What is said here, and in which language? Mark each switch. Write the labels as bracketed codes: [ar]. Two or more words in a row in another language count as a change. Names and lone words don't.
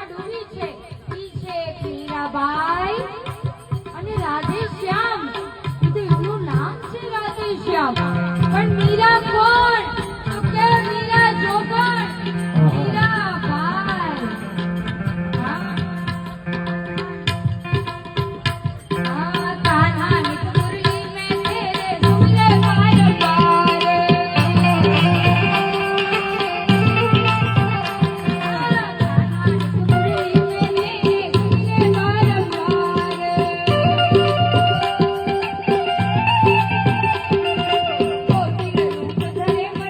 [gu] ડૂબી છે ઈ છે મીરાબાઈ અને રાધે શ્યામ એનું નામ છે રાધે શ્યામ પણ મીરા કોણ તો કે મીરા જોગણ મીરાબાઈ [hi] कान्हा नित मुरली में तेरे झूले बार बार कान्हा नित मुरली में तेरे झूले बार बार गोपी रूप धरे